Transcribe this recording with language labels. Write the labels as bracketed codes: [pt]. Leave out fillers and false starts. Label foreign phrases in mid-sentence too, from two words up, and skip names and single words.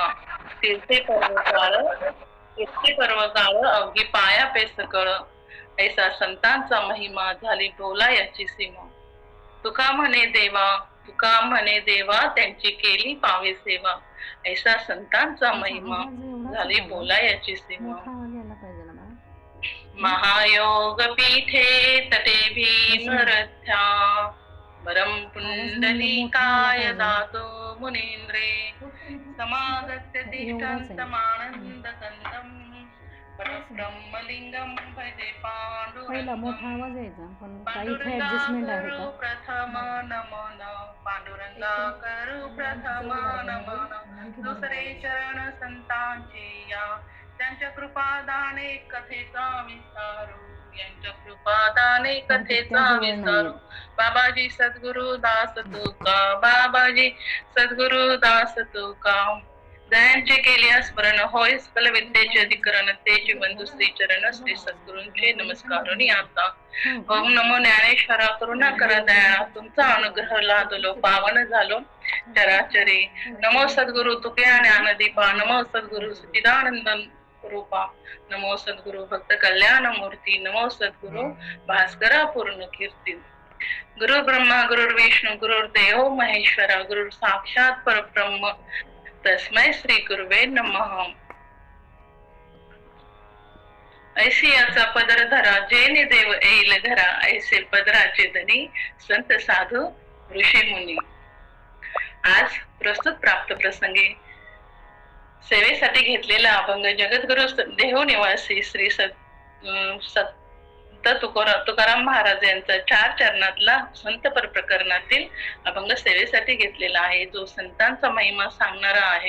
[mr] तीर्थे पर्व काळ अवघी पाया पे सकळ. ऐसा संतांचा महिमा झाली बोलायाची सीमा. तुका म्हणे देवा त्यांची केली पावे सेवा. ऐसा संतांचा महिमा झाली बोलायाची सीमा. [sa] महायोग पीठे तटे भीमरथ्या. वरम पुंडलिकाय दातो मुनींद्रे. समागत्य तिष्ठन् समानंद कंदम्. परब्रह्मलिंगम भजे पांडुरंगा [mr] प्रथम नमन. पांडुरंगा करू प्रथम नमन. दुसरे चरण संतांचे या. त्यांच्या कृपादाने कथेचा विस्तारू. यांच्या कृपादाने कथेचा विस्तारू. बाबाजी सद्गुरु दास तुका. बाबाजी सद्गुरु दास तुका. दयांचे केले स्मरण होय सकल विद्येचे अधिकरण तेचे बंधू श्री चरण श्री सद्गुरूंचे नमस्कारुनी आता. हो का? ओम नमो ज्ञानेश्वरा करुणा करा दया तुमचा अनुग्रह लादलो पावन झालो चराचरी. नमो सद्गुरु तुके ज्ञानदीपा नमो सद्गुरु सच्चिदानंद रूपा नमो सद्गुरु भक्त कल्याण मूर्ती नमो सद्गुरु भास्करा पूर्ण कीर्ती. [sa] गुरु ब्रह्मा गुरु विष्णू गुरुर्देव महेश्वरा गुरु साक्षात परब्रह्म तस्मै श्री गुरुवे नमः. [mr] ऐसी याचा पदर धरा जेने देव येईल घरा ऐसे पदराचे धनी संत साधू ऋषी मुनी. आज प्रस्तुत प्राप्त प्रसंगी सेवेसाठी घेतलेला अभंग जगद्गुरु देहू निवासी श्री संत तुकाराम महाराज यांचा 4 चरणातला संत पर प्रकरणातील अभंग सेवेसाठी घेतलेला आहे, जो संतांचा महिमा सांगणारा आहे.